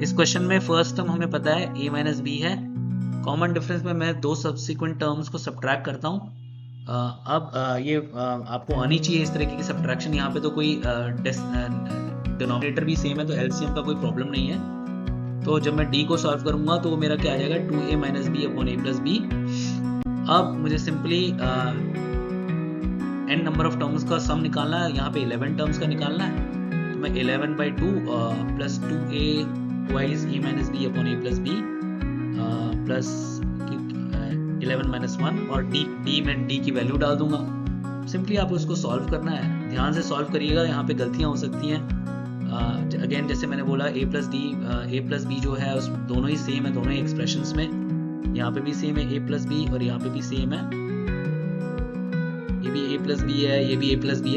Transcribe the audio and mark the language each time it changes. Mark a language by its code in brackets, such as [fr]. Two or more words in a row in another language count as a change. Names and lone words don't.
[hi] इस क्वेश्चन में [en] first term [hi] हमें पता है a - b है। [en] common difference [hi] में मैं दो [en] subsequent terms [hi] को सब्ट्रैक्ट करता हूँ। अब ये आपको आनी चाहिए इस तरीके की सब्ट्रैक्शन। यहाँ पे तो कोई डिनोमिनेटर भी सेम है, तो एलसीएम का कोई प्रॉब्लम नहीं है। तो जब मैं d को सॉल्व करूंगा तो मेरा क्या आ जाएगा, 2a - b / a + b। अब मुझे [en] simply n number of terms [hi] का सम निकालना है, यहाँ पे 11 टर्म्स का निकालना है। तो मैं 11/2 + 2a twice a - b / a + b प्लस 11 - 1 और d में d की वैल्यू डाल दूंगा। सिंपली आप उसको सॉल्व करना है। ध्यान से सॉल्व करिएगा, यहाँ पे गलतियाँ हो सकती हैं। अगेन जैसे मैंने बोला a प्लस बी जो है उस दोनों ही सेम है दोनों ही एक्सप्रेशंस में, यहाँ पे भी सेम है a प्लस बी और यहाँ पे भी सेम है, ये भी a प्लस बी है, ये भी a प्लस बी है।